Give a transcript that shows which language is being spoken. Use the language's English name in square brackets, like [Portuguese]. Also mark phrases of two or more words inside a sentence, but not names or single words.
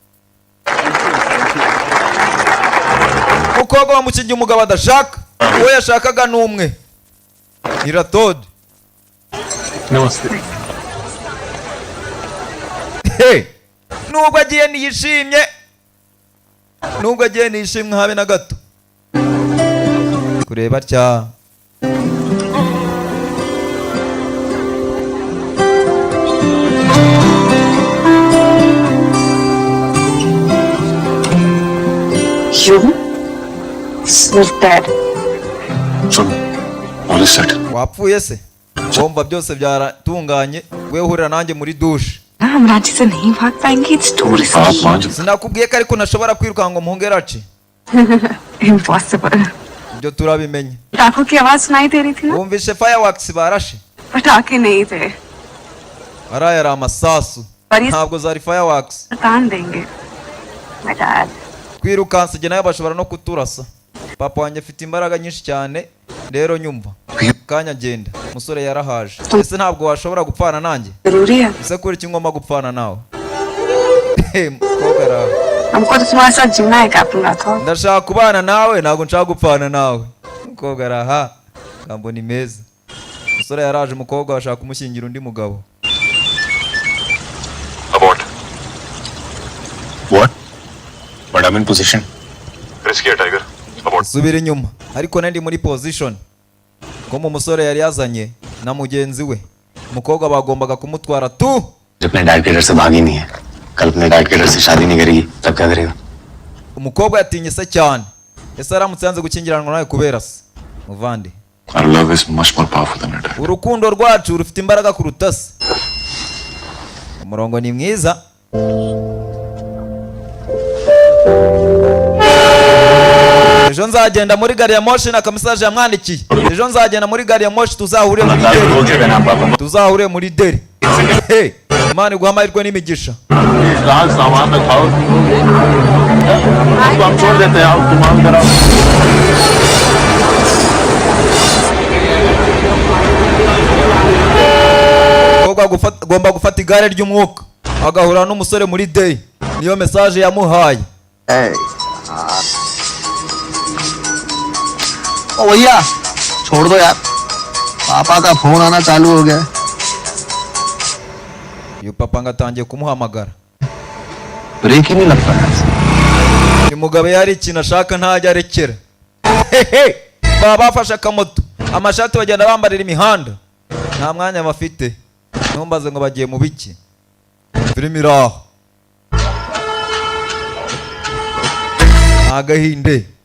[Kinyarwanda] Umukobwa bamukingiye umugabo adashaka uwo yashakaga n'umwe ni Rathod. Namaste. Nubwo agiye niyishimye habe na gato kureba cya [English] You? Sir dead. Son, all is set. [Kinyarwanda] wapfuye se? Bomba byose byaratunganye we uhurira nanjye muri douche. [Hindi] हम रांची से नहीं भाग पाएंगे. [English] It's too risky. [Hindi] आप मान जाओ. [Kinyarwanda] Sinakubwiye ko ariko nashobora kwiruka ngo muhungerace. Impossible. ibyo turabimenye. [Hindi] पटाखों की आवाज सुनाई दे रही थी ना, [Kinyarwanda] wumvishe fireworks barashe? [Hindi] पटाखे नहीं थे, [Kinyarwanda] ariya ari amasasu, [Hindi] पर ये [Kinyarwanda] ntabwo zari fireworks. [Hindi] तान देंगे. [English] My dad. [Kinyarwanda] Twirukanse jye nawe bashobora no kuturasa. Papa wanjye afite imbaraga nyinshi cyane, rero nyumva kanya genda. Umusore yarahaje. Ese ntabwo washobora gupfana nanjye? [Hindi] जरूरी है. [Kinyarwanda] Ese kuri iki ngomba gupfana nawe? Mukobwa araha. [Hindi] हमको तो तुम्हारे साथ जीना है कैप्टन राठौर. [Kinyarwanda] Ndashaka kubana nawe, ntabwo nshaka gupfana nawe. Mukobwa araha. Kambo ni meza. Umusore yaraje, umukobwa bashaka kumushyingira undi mugabo. [English] Abort. What? But I'm in position. Risky है Tiger. Abort. [Kinyarwanda] Subira inyuma. Ariko nandi muri position. Ko mu musore yari yazanye na mugenzi we. Umukobwa bagombaga kumutwara tu. [Hindi] अपने डैड के डर से भागी नहीं है. कल अपने डैड के डर से शादी नहीं करेगी, तब क्या करेगा? [Kinyarwanda] Umukobwa yatinye se cyane. Ese aramutse yanze gukingiranwa nawe kubera se. Muvandi. [English] Our love is much more powerful than it. [Kinyarwanda] Urukundo rwacu rufite imbaraga kuruta se. Umurongo ni mwiza. Ejo nzagenda muri gari ya moshi na kamisaje yamwandikiye. Ejo nzagenda muri gari ya moshi tuzahure muri Delhi. Tuzahure muri Delhi. Hey, Imana iguha amahirwe n'imigisha. Agomba gufata igare ry'umwuka agahura n'umusore muri Delhi. Niyo message yamuhaye. [Hindi] ओ भैया छोड़ दो यार, पापा का फोन आना चालू हो गया. [Kinyarwanda] Uyu papa ngatangiye kumuhamagara. [Hindi] ब्रेक ही नहीं लगता है. [Kinyarwanda] Uyu mugabo yari ikintu ashaka ntajya arekera. Baba bafashe akamoto, amashati bagenda bambarira imihanda, nta mwanya bafite. Ntumbaze ngo bagiye mu biki. Filimi iraho. Agahinde.